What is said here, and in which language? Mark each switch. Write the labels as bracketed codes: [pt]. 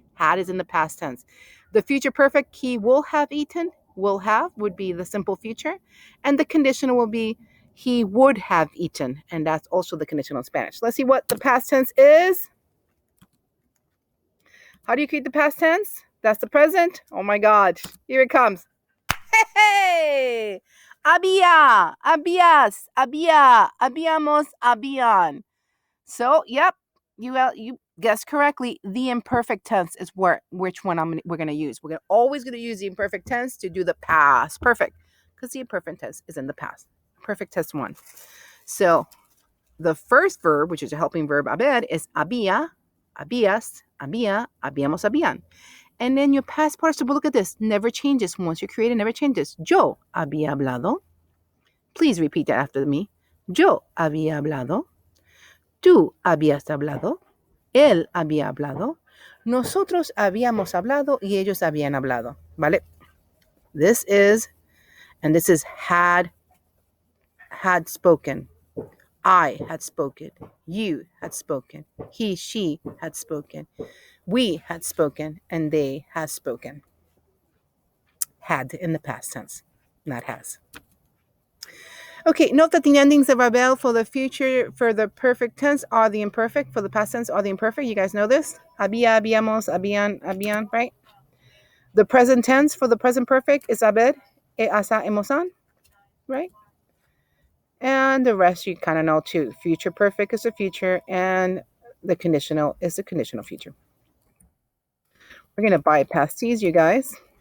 [en] Had is in the past tense. The future perfect, he will have eaten. Will have would be the simple future. And the conditional will be he would have eaten. And that's also the conditional in Spanish. Let's see what the past tense is. How do you create the past tense? That's the present. Oh my God. Here it comes. Hey! [es] Había, habías, había, habíamos, habían. [en] So, yep, you guessed correctly. The imperfect tense is which one we're going to use. We're always going to use the imperfect tense to do the past perfect because the imperfect tense is in the past. Perfect tense one. So, the first verb, which is a helping verb, haber, is [es] había, habías, había, habíamos, habían. [en] And then your past participle, look at this, never changes. Once you create it, never changes. [es] Yo había hablado. [en] Please repeat that after me. [es] Yo había hablado. Tú habías hablado. Él había hablado. Nosotros habíamos hablado y ellos habían hablado. ¿Vale? [en] This is had spoken. I had spoken. You had spoken. He, she had spoken. We had spoken and they had spoken. Had in the past tense, not has. Okay, note that the endings of haber for the future, for the perfect tense, are the imperfect. For the past tense, are the imperfect. You guys know this? [es] Había, habíamos, habían, habían, right? [en] The present tense for the present perfect is haber, asa, hemosan, right? And the rest you kind of know too. Future perfect is the future, and the conditional is the conditional future. We're going to bypass these, you guys.